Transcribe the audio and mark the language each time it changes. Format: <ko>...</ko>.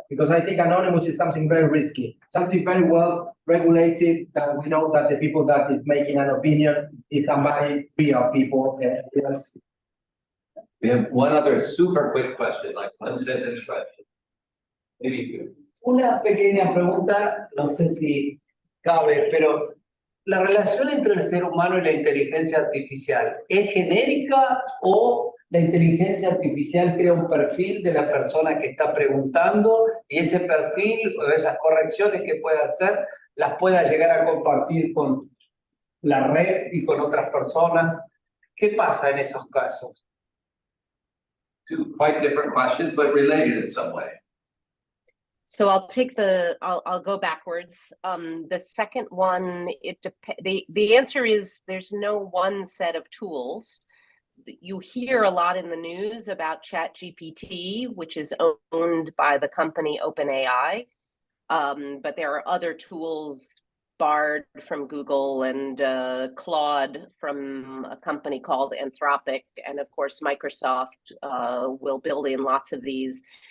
<en>Because I think anonymous is something very risky, something very well regulated. We know that the people that is making an opinion is somebody, real people. We have one other super quick question, like one sentence question. Maybe you.</en> <es>Una pequeña pregunta, no sé si cabe, pero ¿la relación entre el ser humano y la inteligencia artificial es genérica o la inteligencia artificial crea un perfil de la persona que está preguntando y ese perfil o esas correcciones que pueda hacer las pueda llegar a compartir con la red y con otras personas? ¿Qué pasa en esos casos?</es> <en>Two quite different questions, but related in some way. So I'll go backwards. The second one, the answer is there's no one set of tools. You hear a lot in the news about ChatGPT, which is owned by the company OpenAI, but there are other tools, Bard from Google and Claude from a company called Anthropic, and of course Microsoft will build in lots of these.</en>